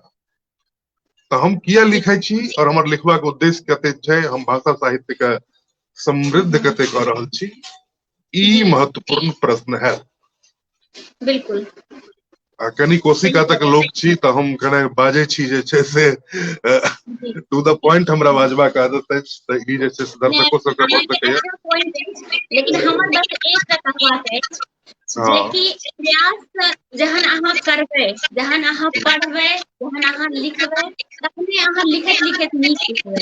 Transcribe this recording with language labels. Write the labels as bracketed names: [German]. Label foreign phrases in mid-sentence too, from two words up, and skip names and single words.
[Maithili] तो हम किया लिखे छी और हमर लिखबाक उद्देश्य कते छै, हम भाषा साहित्य के समृद्ध कते कऽ रहल छी, ई महत्वपूर्ण प्रश्न है। बिल्कुल कनी कोशिका तक लोग छी तो हम कने बाजे छी जे छै से [English] to the point [Maithili] हमरा बाजबाक आदत अछि, तऽ ई जे छै से दर्शको सबके भऽ सकैया। लेकिन हमर बस एकटा कहबाक अछि जे कि प्रयास जहन अहाँ करबै, जहन अहाँ पढ़बै, जहन अहाँ लिखबै, तखने अहाँ लिखैत लिखैत नीक लिखबै।